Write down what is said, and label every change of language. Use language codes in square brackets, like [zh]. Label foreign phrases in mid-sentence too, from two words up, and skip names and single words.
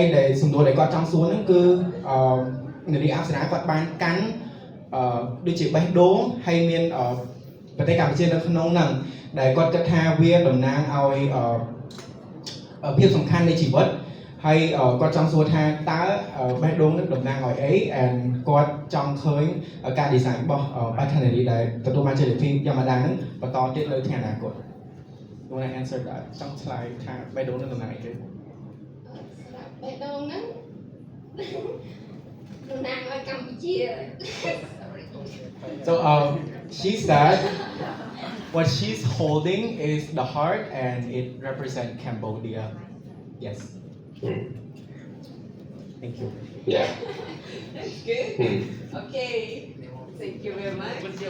[km] ដែលសំណួរដែលគាត់ចង់សួរហ្នឹងគឺនារីអប្សរាគាត់បានកាន់ដូចជាបេះដូងហើយមានប្រទេសកម្ពុជានៅក្នុងហ្នឹងដែលគាត់គិតថាវាតំណាងឲ្យភាពសំខាន់នៃជីវិត ហើយគាត់ចង់សួរថាតើបេះដូងនឹងតំណាងឲ្យអី and គាត់ចង់ឃើញការ design របស់ Batanery ដែលទទួលបានជ័យលាភី Yamada ហ្នឹងបន្តទៀតនៅថ្ងៃអនាគត [en] you want to answer that [km] ចង់ឆ្លើយថាបេះដូងនឹងតំណាងអីគេ បេះដូងហ្នឹងតំណាងឲ្យកម្ពុជា [en] So she said what she's holding is the heart and it represents Cambodia. Yes. Thank you. Yeah. That's good. Hmm. Okay. Thank you very much.